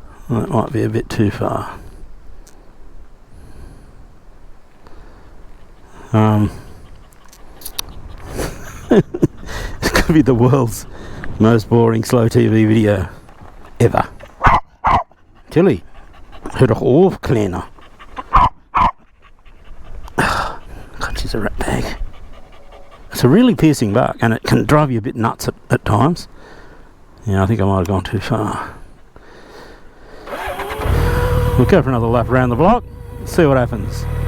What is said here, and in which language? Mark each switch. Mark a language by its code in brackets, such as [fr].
[en] That might be a bit too far. It's going to be the world's most boring slow TV video ever. [de] Tilly, hör doch auf, Kleiner. [en] It's a really piercing bark, and it can drive you a bit nuts at times. Yeah, I think I might have gone too far. We'll go for another lap around the block, see what happens.